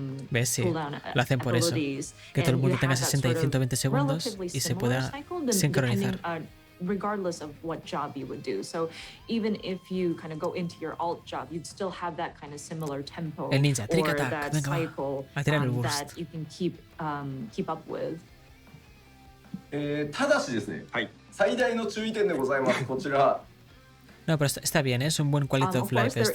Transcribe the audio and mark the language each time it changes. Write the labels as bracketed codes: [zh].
[es] ¿Ves? Sí, lo hacen por eso. Que todo el mundo tenga 60 y 120 segundos y se pueda sincronizar. [en] Regardless of what job you would do. So even if you kind of go into your alt job, you'd still have that kind of similar tempo [es] el ninja, trick [en] or attack. that cycle that you can keep up with. [ja] ただしですね、最大の注意点でございます。こちら。 [es] No, pero está bien, es un buen [en] quality of life [es] esto.